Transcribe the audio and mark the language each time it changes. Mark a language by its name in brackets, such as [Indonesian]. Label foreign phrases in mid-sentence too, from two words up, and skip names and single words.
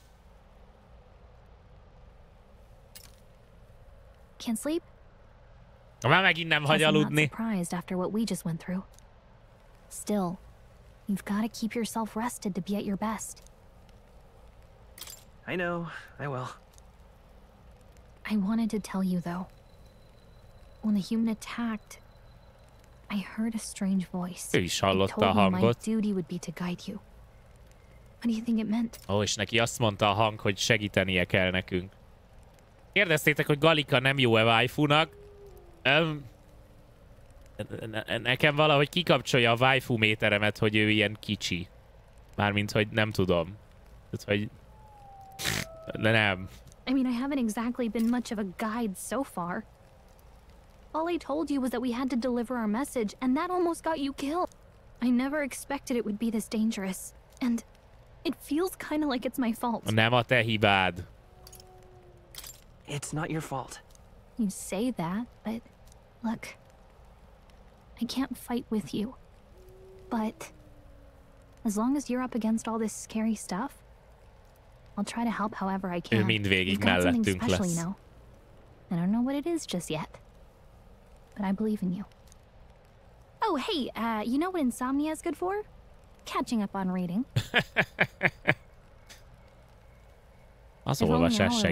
[English] Can't sleep? [Hungarian] Már megint nem hagy aludni. [English] Surprised after what we just went through. Still, you've got to keep yourself rested to be at your best. I know, I will. I wanted to tell you though. When the human attacked, I heard a strange voice. [Hungarian] Ő is hallotta a [English] my [Hungarian] hangot. [English] duty would be to guide you. What do you think it meant? [Hungarian] Ó, és neki azt mondta a hang, hogy segítenie kell nekünk. Kérdeztétek, hogy Galika nem jó-e waifu-nak? Nekem valahogy kikapcsolja a waifu méteremet, hogy ő ilyen kicsi. Mármint, hogy nem tudom. Tehát, hogy... nem. [English] I mean, I haven't exactly been much of a guide so far. All I told you was that we had to deliver our message, and that almost got you killed. I never expected it would be this dangerous. And it feels kind of like it's my fault. [Hungarian] Nem a te hibád. [English] It's not your fault. You say that, but look, I can't fight with you. But as long as you're up against all this scary stuff, I'll try to help however I can. [Hungarian] Ő mindvégig [English] You've got something [Hungarian] mellettünk [English] special, [Hungarian] lesz. [English] you know. I don't know what it is just yet, but I believe in you. Oh, hey, you know what insomnia is good for? Catching up on reading. [Hungarian] Az [English] If only [Hungarian] olvasás [English] our [Hungarian] segít